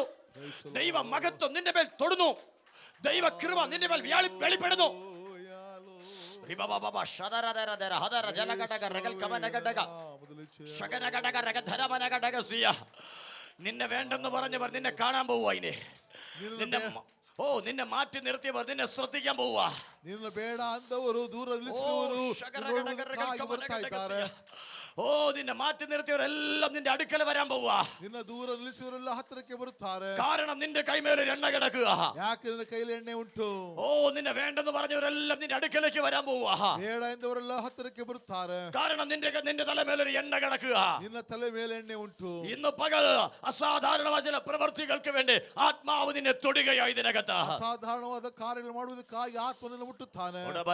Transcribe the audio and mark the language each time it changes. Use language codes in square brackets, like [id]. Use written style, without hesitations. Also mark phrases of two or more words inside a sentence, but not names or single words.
[ml] ദൈവ മഹത്വം നിന്റെ മേൽ തൊടുന്നു. ദൈവകൃപ നിന്റെ മേൽ വെളിപ്പെടുന്നു. നിന്നെ വേണ്ടെന്ന് പറഞ്ഞവർ നിന്നെ കാണാൻ പോവുക. ഇനി നിന്നെ നിന്നെ മാറ്റി നിർത്തിയവർ നിന്നെ ശ്രദ്ധിക്കാൻ പോവുക. [kn] ನಿನ್ನ ಬೇಡ ಅಂದವರು ದೂರ ನಿಲ್ಲಿಸುವವರು ಬರ್ತಾ ಇದ್ದಾರೆ. [ml] ഓ നിന്നെ മാറ്റി നിർത്തിയവരെല്ലാം നിന്റെ അടുക്കൽ വരാൻ പോവുക. [kn] ನಿನ್ನ ದೂರ ನಿಲ್ಲಿಸುವವರೆಲ್ಲ ಹತ್ತಿರಕ್ಕೆ ಬರುತ್ತಾರೆ. [ml] കാരണം നിന്റെ കൈമേൽ എണ്ണ കിടക്കുക. [kn] ಯಾಕೆ ನಿನ್ನ ಕೈಯಲ್ಲಿ ಎಣ್ಣೆ ಉಂಟು. [ml] ഓ നിന്നെ വേണ്ടെന്ന് പറഞ്ഞവരെല്ലാം നിന്റെ അടുക്കലേക്ക് വരാൻ പോവുക. [kn] ಬೇಡ ಎಂದವರೆಲ್ಲ ಹತ್ತಿರಕ್ಕೆ ಬರುತ್ತಾರೆ. [ml] കാരണം നിന്റെ തലമേലൊരു എണ്ണ കിടക്കുക. [kn] ನಿನ್ನ ತಲೆ ಮೇಲೆ ಎಣ್ಣೆ ಉಂಟು. [ml] ഇന്ന് പകൽ അസാധാരണമായ ചില പ്രവൃത്തികൾക്ക് വേണ്ടി ആത്മാവ് നിന്നെ തൊടുകയായി ഇതിനകത്ത്. [kn] ಅಸಾಧಾರಣವಾದ ಕಾರ್ಯಗಳು ಮಾಡುವುದಕ್ಕಾಗಿ ಆತ್ಮನನ್ನು ಮುಟ್ಟುತ್ತಾನೆ.